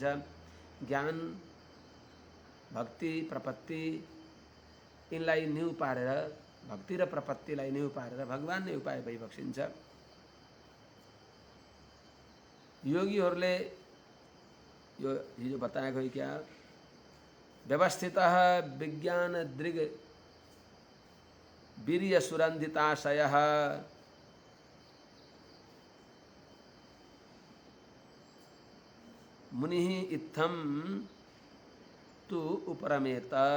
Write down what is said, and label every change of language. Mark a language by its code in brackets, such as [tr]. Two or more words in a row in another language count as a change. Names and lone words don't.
[ne] ज्ञान भक्ति प्रपत्ति यिनलाई न्यू पारेर, भक्ति र प्रपत्तिलाई न्यू पारेर भगवान नै उपाय भइबक्सिन्छ। योगीहरूले यो हिजो बताएको हो क्या, [sa] व्यवस्थितः विज्ञान दृग वीर्य सुरन्धिताशयः मुनिः इत्थं तु उपरमेत।